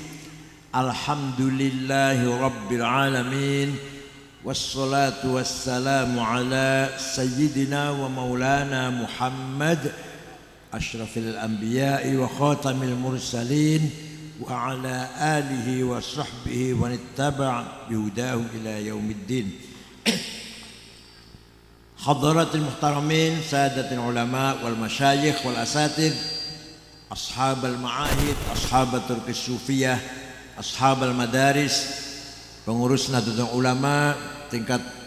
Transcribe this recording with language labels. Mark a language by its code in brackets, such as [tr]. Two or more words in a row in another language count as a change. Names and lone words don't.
[ar] الحمد لله رب العالمين. والصلاة والسلام على سيدنا ومولانا محمد أشرف الأنبياء وخاتم المرسلين وعلى آله وصحبه ونتبع بهداه إلى يوم الدين. حضرات المحترمين سادة العلماء والمشايخ والأساتذة أصحاب المعاهد أصحابة الصوفية أصحاب المدارس, [id] pengurus Nahdlatul Ulama tingkat